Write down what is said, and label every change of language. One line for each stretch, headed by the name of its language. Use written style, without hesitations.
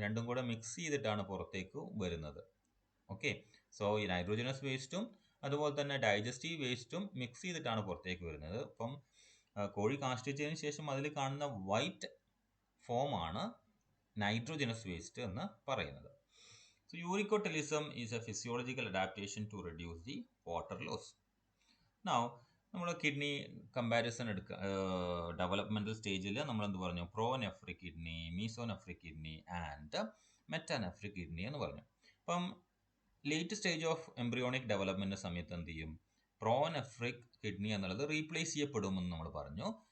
Malayalam: രണ്ടും കൂടെ മിക്സ് ചെയ്തിട്ടാണ് പുറത്തേക്ക് വരുന്നത്. ഓക്കെ, സോ ഈ നൈട്രോജനസ് വേസ്റ്റും അതുപോലെ തന്നെ ഡൈജസ്റ്റീവ് വേസ്റ്റും മിക്സ് ചെയ്തിട്ടാണ് പുറത്തേക്ക് വരുന്നത്. അപ്പം കോഴി കാഷ്ടിച്ചതിന് ശേഷം അതിൽ കാണുന്ന വൈറ്റ് ഫോമാണ് നൈട്രോജനസ് വേസ്റ്റ് എന്ന് പറയുന്നത്.
English: So uricotelism is a physiological adaptation to reduce the water loss.
Malayalam: Now നമ്മൾ കിഡ്നി കമ്പാരിസൺ എടുക്കുക, ഡെവലപ്മെൻറ്റൽ സ്റ്റേജിൽ നമ്മൾ എന്ത് പറഞ്ഞു? പ്രോനെഫ്രിക് കിഡ്നി, മീസോനെഫ്രിക് കിഡ്നി ആൻഡ് മെറ്റാനെഫ്രിക് കിഡ്നി എന്ന് പറഞ്ഞു. അപ്പം late stage of embryonic development സമയത്ത് എന്ത് ചെയ്യും? പ്രോനെഫ്രിക് കിഡ്നി എന്നുള്ളത് റീപ്ലേസ് ചെയ്യപ്പെടുമെന്ന് നമ്മൾ പറഞ്ഞു.